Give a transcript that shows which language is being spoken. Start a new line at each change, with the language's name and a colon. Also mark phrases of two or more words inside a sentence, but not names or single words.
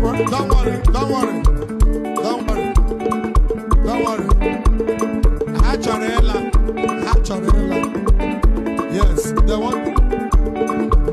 English: Don't worry, don't worry, don't worry. Don't worry.
Igbo: Ha chọrọ ịla. Ha chọrọ ịla.
English: Yes, they want.